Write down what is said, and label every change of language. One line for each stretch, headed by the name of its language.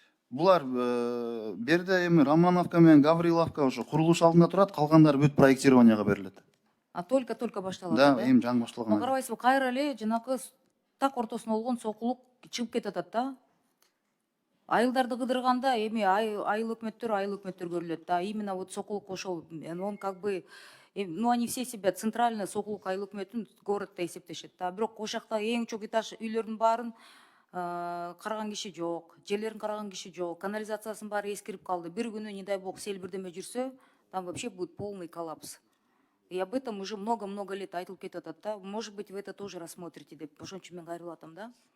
Kyrgyz: Булар берде эми Романовка менен Гавриловка ошо курулуш алдында турат, калгандары бүт проектированияга берилет.
Russian: Только
Kyrgyz: башталат. Да, эми жаңы башталган. Карабайсызбы, кайра эле жанакы так ортосунда болгон Сокулук чыгып кетип атат да. Айылдарды кыдырганда эми айыл өкмөттөр көрүлөт да.
Russian: Именно вот Сокулук ошол, он как бы, ну они все себя центрально Сокулук
Kyrgyz: айыл өкмөтүн городто эсептешет да. Бирок ошол жакта эң чоң этаж үйлөрдүн баарын караган киши жок, жерлерин караган киши жок, канализациясынын баары эскирип калды. Бир күнү,
Russian: не дай бог,
Kyrgyz: сел бирдеме жүрсө,
Russian: там вообще будет полный коллапс. И об этом уже много лет
Kyrgyz: айтылып кетип атат да.
Russian: Может быть, вы это тоже рассмотрите
Kyrgyz: деп, ошон үчүн мен кайрылып атам да.